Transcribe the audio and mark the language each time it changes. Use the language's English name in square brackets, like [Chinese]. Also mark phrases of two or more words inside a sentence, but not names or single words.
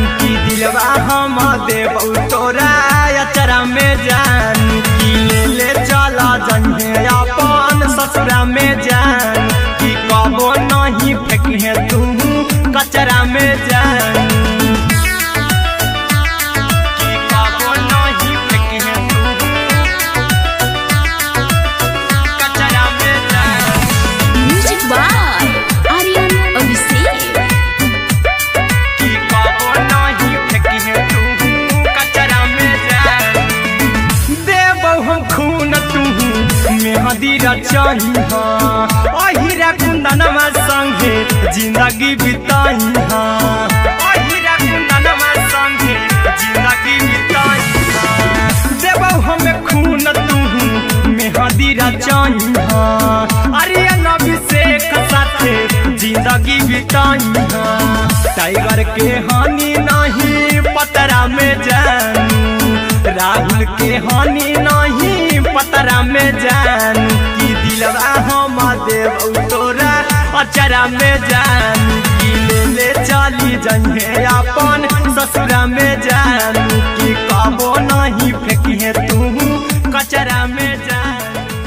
[Angika] की दिलवा हम देबू तोरा अचरा में जानू की ले चला जइहे अपन ससुरा में जानू की कबो नहीं फेंके तू कचरा में जानू की कबो नहीं फेंके तू कचरा में जानू [English] music by आर्यन अभिषेक [Angika] की कबो नहीं फेंके तू कचरा में जानू देबौ हम खून तू मेहदी रचही अहिरा कुंदनमा संगे जिंदगी बिताई अहिरा कुंदनमा संगे जिंदगी बिताई देबौ हम खून तू मेहदी रचही आर्यन अभिषेक साथे जिंदगी बिताई टाइगर के हानि नहीं पतरा में जानू राहुल के हानि नहीं पतरा में जानू की दिलवा हम देबू तोरा अचरा में जानू की ले चली जइहे अपन ससुरा में जानू की कबो नहीं फेंके तू कचरा में जानू